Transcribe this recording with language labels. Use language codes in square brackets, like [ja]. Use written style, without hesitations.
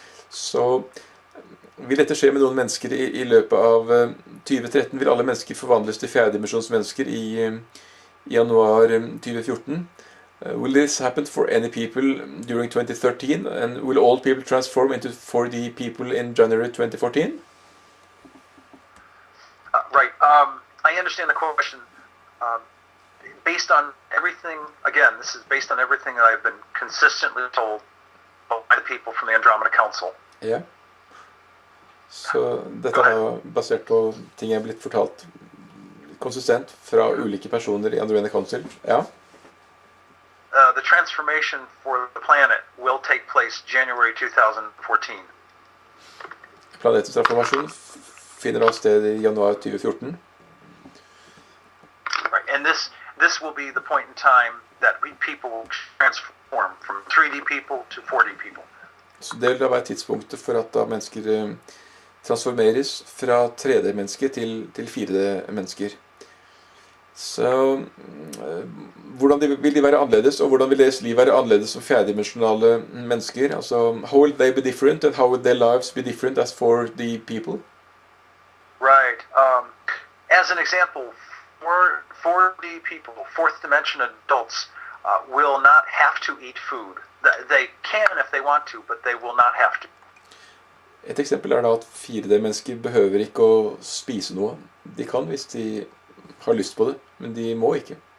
[no] Så vil dette skje med noen mennesker i løpet av 2013, vil alle mennesker forvandles til fjerdedimensjonsmennesker i januar 2014. [en] Will this happen for any people during 2013, and will all people transform into 4D people in January 2014? Right. I understand the question. Based on everything, again, this is based on everything that I've been consistently told by the people from the Andromeda Council. [no] Ja. Så dette er basert på ting jeg er blitt fortalt konsistent fra ulike personer i Andromeda Council. Ja. [en] The transformation for the planet will take place January 2014. [no] Planetens transformasjon finner da sted i januar 2014. [en] Right, and this will be the point in time that we people will transform from 3D people to 4D people. [no] Så det vil da være tidspunktet for at da mennesker transformeres fra 3D-mennesker til 4D-mennesker. Så hvordan vil de være annerledes, og hvordan vil deres liv være annerledes som fjerdedimensionale mennesker? [en] Altså, how will they be different, and how will their lives be different as 4D people? Right. As an example, 4D people, fourth dimension adults, will not have to eat food. They can if they want to, but they will not have to. [no] Et eksempel er da at 4D-mennesker behøver ikke å spise noe. De kan hvis de har lyst på det, men de må ikke.